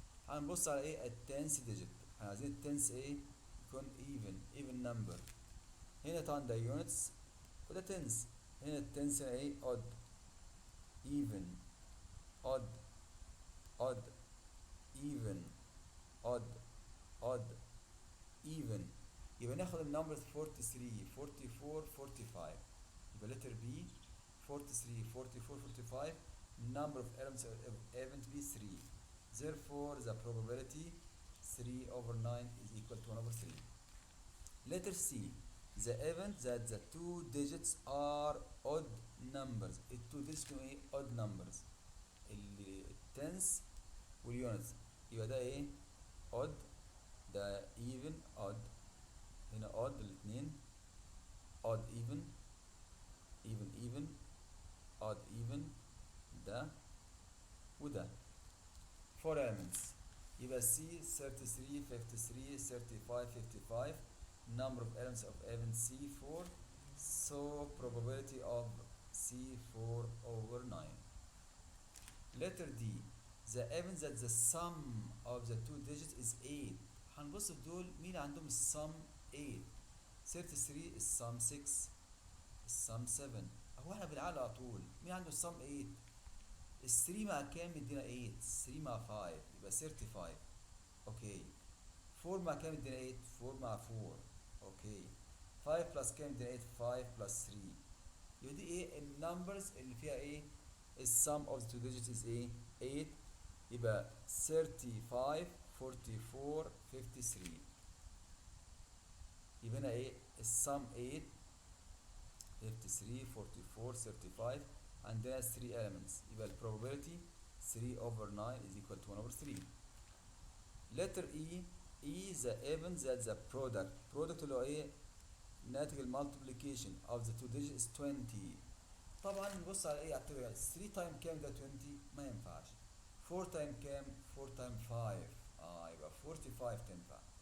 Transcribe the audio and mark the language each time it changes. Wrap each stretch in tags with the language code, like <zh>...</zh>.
<ar>هنبص على ايه التنس digit. احنا عايزين التنس ايه يكون even number. هنا طبعا ده units وده تنس. هنا التنس ايه odd even odd odd even odd odd even. يبقى ناخد النمبرز 43 44 45.</ar> <en>يبقى letter B 43 44 45 number of elements of event B 3. Therefore the probability 3 over 9 is equal to 1 over 3. Letter C. The event that the two digits are odd numbers.</en> <ar>التو digits كانوا ايه odd numbers. التنس واليونتس. يبقى ده ايه odd ده even odd. هنا odd الاثنين odd even even odd even ده وده 4 elements.</ar> <en>يبقى C 33 53 35 55 number of elements of event C4. So probability of C4 over 9. Letter D. The event that the sum of the two digits is 8.</en> <ar>هنبص في دول مين عندهم السم 8. 33 السم 6 السم 7. هو احنا بنعلق على طول مين عنده السم 8. ال 3 مع كام يدينا 8. 3 مع 5 يبقى 35. اوكي 4 مع كام يدينا 8. 4 مع 4 اوكي 5 بلس كام يدينا 8. 5 بلس 3. يبقى دي ايه النمبرز اللي فيها ايه السم اوف ذا تو ديجيتس از ايه 8. يبقى 35 44 53. يبقى هنا ايه السم 8 53 44 35. عندنا 3 elements. يبقى ال probability</ar> <en>3 over 9 is equal to 1 over 3. Letter E. E the event that the product</en> <ar>اللي هو ايه ناتج المالتيبليكيشن</ar> <en>of the two digits is 20.</en> <ar>طبعا نبص على ايه على التبع 3 تايم كام ده 20 ما ينفعش. 4 تايم كام 4 تايم 5 يبقى 45 تنفع.</ar>